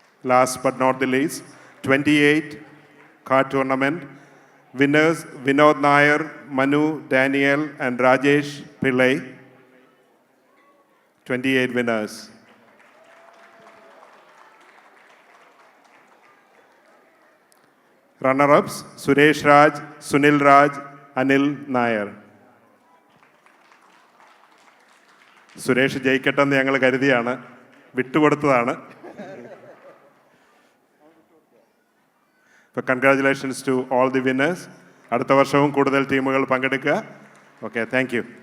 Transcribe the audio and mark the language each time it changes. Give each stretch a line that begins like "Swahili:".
English: Last but not the least, 28 card tournament winners Vinod Nair, Manu, Daniel and Rajesh Pillai. 28 winners. Runner-ups Suresh Raj, Sunil Raj, Anil Nair.
Malayalam: Suresh ജയിക്കട്ടെന്ന് ഞങ്ങൾ കരുതിയാണ്, വിട്ടുകൊടുത്തതാണ്.
English: So congratulations to all the winners.
Malayalam: അടുത്ത വർഷവും കൂടുതൽ ടീമുകൾ പങ്കെടുക്കുക.
English: Okay, thank you.